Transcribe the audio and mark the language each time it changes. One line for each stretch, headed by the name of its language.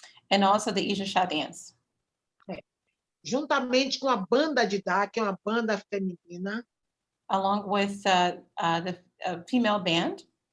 English: And also the Ijexá dance.
Portuguese: Juntamente com a banda de Dá, que é uma banda feminina.
English: Along with the female band.